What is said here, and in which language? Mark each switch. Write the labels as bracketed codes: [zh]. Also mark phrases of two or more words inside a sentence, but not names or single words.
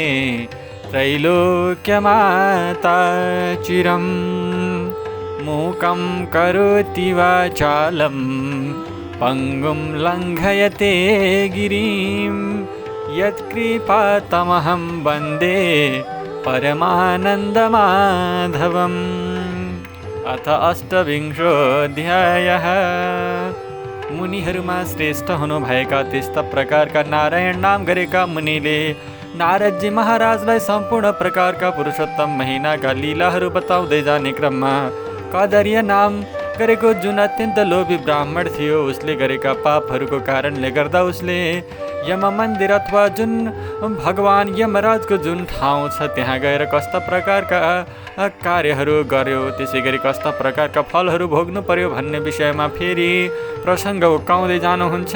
[sa] त्रैलोक्यमाता चिरं मूकं करोति वाचालं पङ्गुं लङ्घयते गिरिं यत्कृपातमहं वन्दे परमानन्दमाधवम्। अथ अष्टविंशोऽध्यायः। [ne] मुनिहरूमा श्रेष्ठ हुनुभएका त्यस्ता प्रकारका नारायण नाम गरेका मुनिले नारदजी महाराजलाई सम्पूर्ण प्रकारका पुरुषोत्तम महिनाका लीलाहरू बताउँदै जाने क्रममा कदर्य नाम गरेको जुन अत्यन्त लोभी ब्राह्मण थियो, उसले गरेका पापहरूको कारणले गर्दा उसले यम मन्दिर अथवा जुन भगवान यमराजको जुन ठाउँ छ त्यहाँ गएर कस्ता प्रकारका कार्यहरू गर्यो, त्यसै गरी कस्ता प्रकारका फलहरू भोग्नु पर्यो भन्ने विषयमा फेरि प्रसङ्ग उकाउँदै जानुहुन्छ।